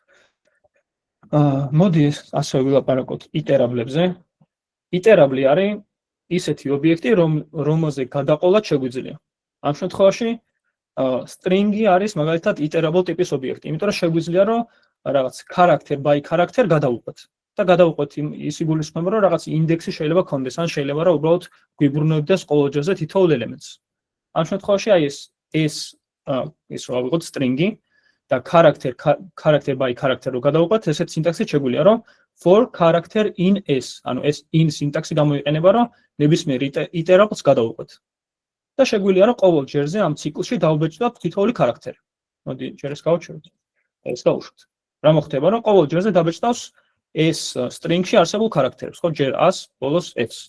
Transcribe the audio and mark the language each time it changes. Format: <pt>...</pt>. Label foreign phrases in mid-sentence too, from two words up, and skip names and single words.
<ka>მოდი ასე ვილაპარაკოთ iterable-ებზე. Iterable არის ისეთი ობიექტი, რომელზე გადაყოლად შეგვიძლია. ამ შემთხვევაში string-ი არის მაგალითად iterable ტიპის ობიექტი, იმიტომ რომ შეგვიძლია რომ რაღაც</ka> <en>character by character</en> <ka>გადავუყვეთ. და გადავუყვეთ ის იგულისხმება რომ რაღაც ინდექსი შეიძლება კონდეს, ან შეიძლება რომ უბრალოდ გვიბრუნებდეს ყოველ ჯერზე თითოეულ ელემენტს. ამ შემთხვევაში აი ეს რა ვიღოთ string-ი და</ka> <en>character by character</en> <ka>რო გადავუყვეთ, ესეთ სინტაქსით შეგვიძლია რომ</ka> <en>for character in s,</en> <ka>ანუ ეს in სინტაქსი გამოიყენება რომ ნებისმიერ iterable-ს გადავუყვეთ. და შეგვიძლია რომ ყოველ ჯერზე ამ ციკლში დავბეჭდავთ თითოეული character. მოდი ჯერ ეს გავჩერდეთ. ეს დავუშვით. რა მოხდება რომ ყოველ ჯერზე დაბეჭდავს ეს string-ში არსებულ character-ებს, ხო, ჯერ 100, ბოლოს s.</ka>